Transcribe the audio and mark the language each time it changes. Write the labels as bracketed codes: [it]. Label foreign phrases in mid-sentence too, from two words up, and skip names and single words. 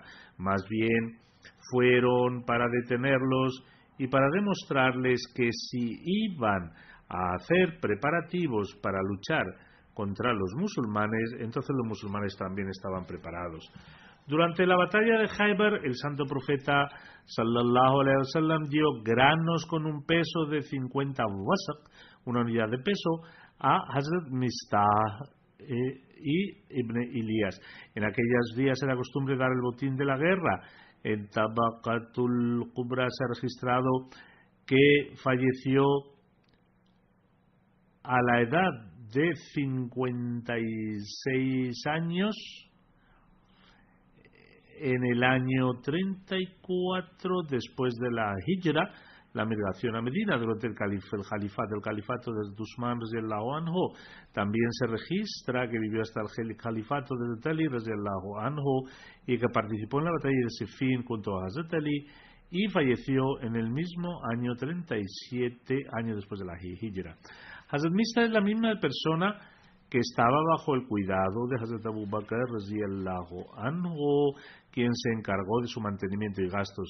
[es] Más bien, fueron para detenerlos y para demostrarles que si iban a hacer preparativos para luchar contra los musulmanes, entonces los musulmanes también estaban preparados. Durante la batalla de Khaybar, el santo profeta [ar] صلى الله عليه وسلم [es] dio granos con un peso de 50 wasaq, una unidad de peso, a Hazrat Mistah y Ibn Ilyas. En aquellos días era costumbre dar el botín de la guerra. En Tabaqatul Kubra se ha registrado que falleció a la edad de 56 años en el año 34 después de la Hijra, la migración a Medina, durante el califato de Usman [ar] رضي الله عنه. [es] También se registra que vivió hasta el califato de Ali [ar] رضي الله عنه [es] y que participó en la batalla de Siffin junto a Hazrat Ali y falleció en el mismo año 37 años después de la Hijra. Hazrat Mistah es la misma persona que estaba bajo el cuidado de Hazrat Abu Bakr [ar] رضي الله عنه, [es] quien se encargó de su mantenimiento y gastos.